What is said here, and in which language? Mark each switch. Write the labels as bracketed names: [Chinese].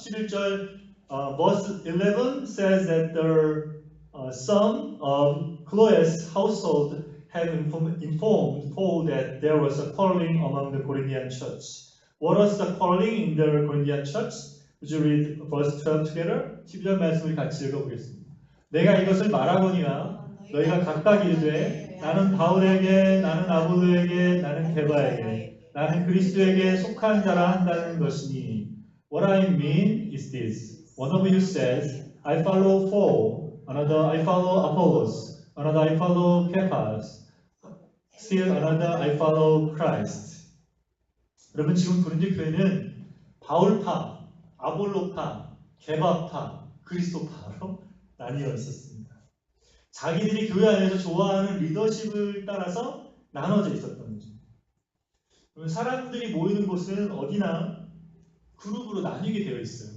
[English] 11절 verse 11 says that the some of Chloe's household have informed Paul that there was a quarreling among the Corinthian church. What was the quarreling in the Corinthian church? Would you read verse 12 together? [Korean] 12절 말씀을 같이 읽어보겠습니다. 내가 이것을 말하거니와 너희가 각각 이르되 나는 바울에게, 나는 아볼로에게, 나는 게바에게, 나는 그리스도에게 속한 자라 한다는 것이니 [English] What I mean is this. One of you says, I follow Paul, another I follow Apollos, another I follow Cephas, still another I follow Christ. [Korean] 여러분 지금 고린도 교회는 바울파, 아볼로파, 게바파, 그리스도파로 나뉘어 있었습니다. 자기들이 교회 안에서 좋아하는 리더십을 따라서 나눠져 있었던 거죠. 사람들이 모이는 곳은 어디나 그룹으로 나뉘게 되어 있어요.